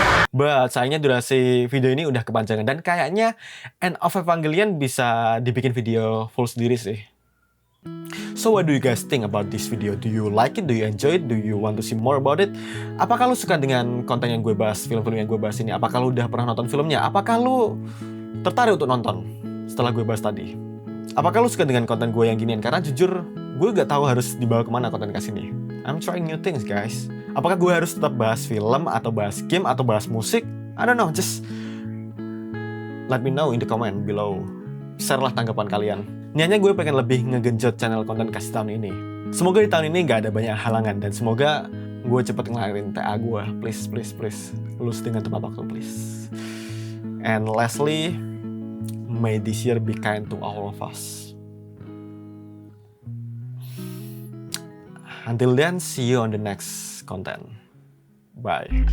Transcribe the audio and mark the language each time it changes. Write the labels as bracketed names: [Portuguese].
[Indonesian] But sayangnya durasi video ini udah kepanjangan dan kayaknya End of Evangelion bisa dibikin video full sendiri sih. [English] So what do you guys think about this video? Do you like it? Do you enjoy it? Do you want to see more about it? [Indonesian] Apakah lu suka dengan konten yang gue bahas, film-film yang gue bahas ini? Apakah lu udah pernah nonton filmnya? Apakah lu tertarik untuk nonton setelah gue bahas tadi? Apakah lu suka dengan konten gue yang ginian? Karena jujur, gue gak tahu harus dibawa kemana konten kesini. [English] I'm trying new things, guys. [Indonesian] Apakah gue harus tetap bahas film, atau bahas game, atau bahas musik? [English] I don't know, just let me know in the comment below. [Indonesian] Share lah tanggapan kalian. Niatnya gue pengen lebih ngegenjot channel konten kasih tahun ini. Semoga di tahun ini gak ada banyak halangan, dan semoga gue cepet ngelahirin TA gue. [English] Please, please, please. [Indonesian] Lulus dengan tepat waktu, please. [English] And lastly, may this year be kind to all of us. Until then, see you on the next content. Bye.